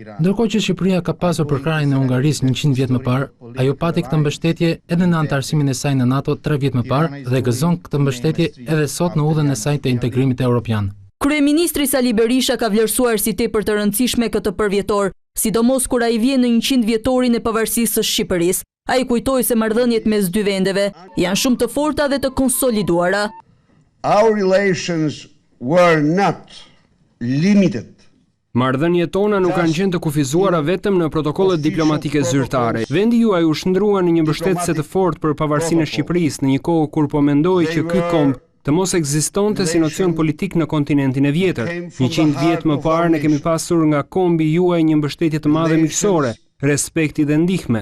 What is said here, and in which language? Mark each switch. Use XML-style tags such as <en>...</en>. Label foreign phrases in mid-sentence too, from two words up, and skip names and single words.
<sq>Ndërkohë që Shqipëria ka pasur përkrahjen e Hungarisë 100 vjet më parë, ajo pati këtë mbështetje edhe në anëtarësimin e saj në NATO 3 vjet më parë dhe gëzon këtë mbështetje edhe sot në udhën e saj të integrimit evropian. Kryeministri Sali Berisha ka vlerësuar si tepër të rëndësishme këtë përvjetor, sidomos kur ai vjen në 100 vjetorin e pavarësisë së Shqipërisë. Ai kujtoi se marrëdhëniet mes dy vendeve janë shumë të forta dhe të konsoliduara.</sq> <en>Our relations were not limited.</en> <sq>Marrëdhëniet tona nuk kanë qenë të kufizuara vetëm në protokollet diplomatike zyrtare. Vendi juaj u shndrua në një mbështetëse të fortë për pavarësinë e Shqipërisë në një kohë kur po mendoi që ky komb të mos ekzistonte si nocion politik në kontinentin e vjetër. 100 vjet më parë ne kemi pasur nga kombi juaj një mbështetje të madhe miqësore, respekti dhe ndihme.</sq>